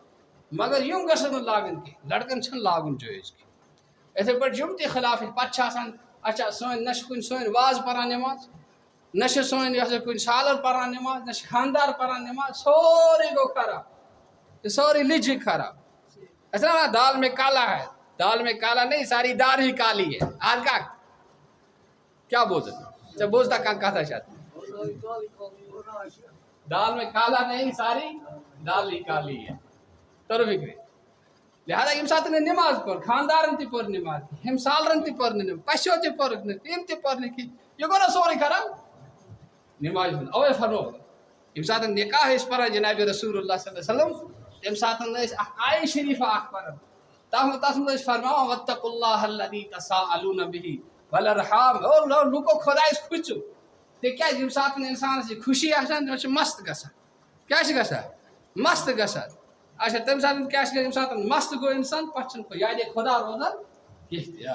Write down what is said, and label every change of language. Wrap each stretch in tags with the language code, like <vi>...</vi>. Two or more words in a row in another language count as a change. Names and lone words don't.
<ks>مگر یِم گژھن نہٕ لاگٕنۍ کینٛہہ لڑکن چھنہٕ لاگُن جٲیز کینٛہہ. یِتھٕے پٲٹھۍ یِم تہِ خلاف پتہٕ چھِ آسان اچھا سٲنۍ نہ چھِ کُنہِ سٲنۍ واز پران نٮ۪ماز نہ چھِ سٲنۍ یہِ ہسا کُنہِ سالر پران نٮ۪ماز نہ چھِ خاندار پران نٮ۪ماز سورُے گوٚو خراب. یہ سورُے لِجہِ خراب.</ks> <ur>ایسا نا دال میں کالا ہے دال میں کالا نہیں ساری دال ہی کالی ہے. آج کا کیا بولتے بوجھتا کہتا چاہتے دال میں کالا نہیں ساری دال ہی کالی ہے.</ur> <ks>تر فکری. لہذا ییٚمہِ ساتہٕ نہٕ نٮ۪ماز پٔر خاندارن تہِ پٔر نٮ۪ماز ہمسالرن تہِ پٔر نہٕ نٮ۪ماز پَژھیو تہِ پٔرٕکھ نہٕ تِم تہِ پٔر نہٕ کِہیٖنۍ. یہِ گوٚو نا سورُے خراب نٮ۪مازِ ہُنٛد. اَوَے فرمو ییٚمہِ ساتہٕ نِکاح ٲسۍ پران جنابِ رسول اللہ</ks> <ar>صلی اللہ علیہ وسلم</ar> <ks>تمہِ ساتہٕ ٲسۍ اکھ آیہِ شریٖفہ اکھ پران تتھ منٛز ٲسۍ فرماوان</ks> <ar>واتقوا اللہ الذی تساءلون بہ والارحام.</ar> <ks>لوٗکو خۄدایس کھوٗژِو تِکیٛازِ ییٚمہِ ساتہٕ اِنسانس یہِ خوشی آسان تٔمِس چھِ مست گژھان. کیٛاہ چھِ گژھان مست گژھان. اچھا تمہِ ساتہٕ کیٛاہ چھِ گژھان ییٚمہِ ساتہٕ مست گوٚو اِنسان پتہٕ چھُنہٕ یادے خۄدا روزان کینٛہہ تہِ.</ks>